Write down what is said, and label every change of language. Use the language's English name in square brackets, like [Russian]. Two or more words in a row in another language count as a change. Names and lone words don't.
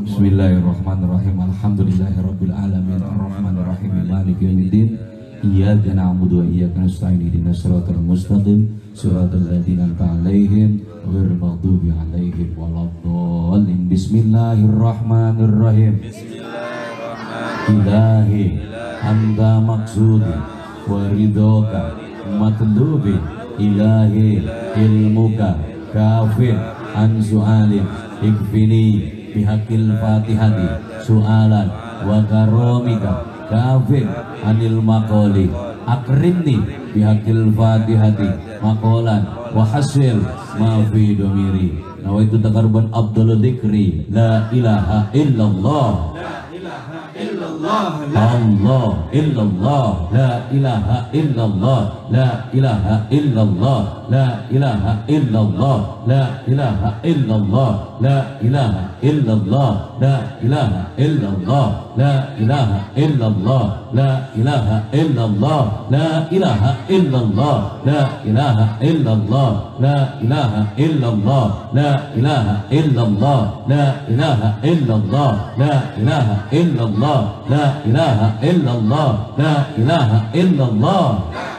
[Arabic] بسم الله الرحمن الرحيم. الحمد لله رب العالمين الرحمن الرحيم مالك يوم الدين إياك نعبد وإياك نستعين اهدنا الصراط المستقيم صراط الذين أنعمت عليهم غير المغضوب عليهم ولا الضالين. بسم الله الرحمن الرحيم. إلهي أنت مقصودي ورضاك مطلوبي إلهي علمك كافي عن سؤالي اكفني بحق الفاتحة سؤالا وكرمك كاف عن المقال أكرمني بحق الفاتحة مقالا وحاصل ما في ضميري نويت تقربا عبد الذكر لا إله إلا الله الله إلا الله لا إله إلا الله لا إله إلا الله لا إله إلا الله لا إله إلا الله لا إله إلا الله لا إله إلا الله لا إله إلا الله لا إله إلا الله لا إله إلا الله لا إله إلا الله لا إله إلا الله لا إله إلا الله لا إله إلا الله لا إله إلا الله لا إله إلا الله لا إله إلا الله